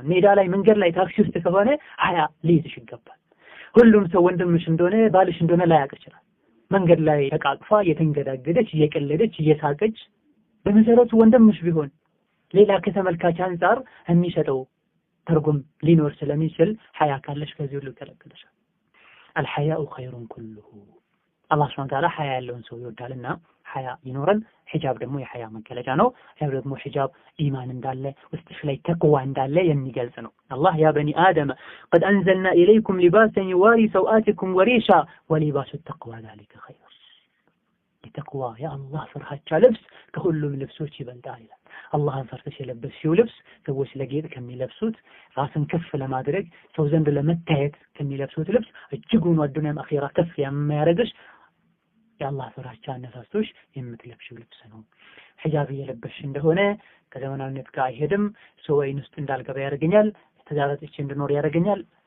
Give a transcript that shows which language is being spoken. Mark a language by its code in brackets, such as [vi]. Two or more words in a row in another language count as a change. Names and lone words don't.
[am] ሜዳ ላይ መንገድ ላይ ታክሲ ውስጥ ከሆነ ሐያ ሊይዝሽ ይገባል ሁሉም ሰው ወንድምሽ እንደሆነ ባልሽ እንደሆነ ላያውቅ ይችላል መንገድ ላይ ተቃቅፋ የተንገዳገደች እየቀለደች እየሳቀች በመሰረቱ ወንድምሽ ቢሆን ሌላ ከተመልካች አንፃር የሚሰጠው ትርጉም ሊኖር ስለሚችል ሐያ ካለሽ ከዚህ ሁሉ ይከለከልሻል [ar] الحياء خير كله الله سبحانه وتعالى [am] ሐያ ያለውን ሰው ይወዳልና ሐያ ይኖረን ሒጃብ ደግሞ የሐያ መገለጫ ነው ያ ደግሞ ሒጃብ ኢማን እንዳለ ውስጥሽ ላይ ተቅዋ እንዳለ የሚገልጽ ነው አላህ [ar] يا بني آدم قد انزلنا اليكم لباسا يواري سوآتكم وريشا ولباس التقوى ذلك خير التقوى يا الله [am] ፍርሃቻ ልብስ ከሁሉም ልብሶች ይበልጣል ይላል አላህን ፈርተሽ የለበስሽው ልብስ ሰዎች ለጌጥ ከሚለብሱት ራስን ከፍ ለማድረግ ሰው ዘንድ ለመታየት ከሚለብሱት ልብስ እጅጉን ወዱንም አኺራ ከፍ የሚያደርግሽ የአላህ ፍራቻ አነሳስቶሽ የምትለብሽው ልብስ ነው ሒጃብ የለበሽ እንደሆነ ከዘመናዊነት ጋር አይሄድም ሰው ወይን ውስጥ እንዳልገባ ያደርገኛል ተዛራጥቼ እንድኖር ያደርገኛል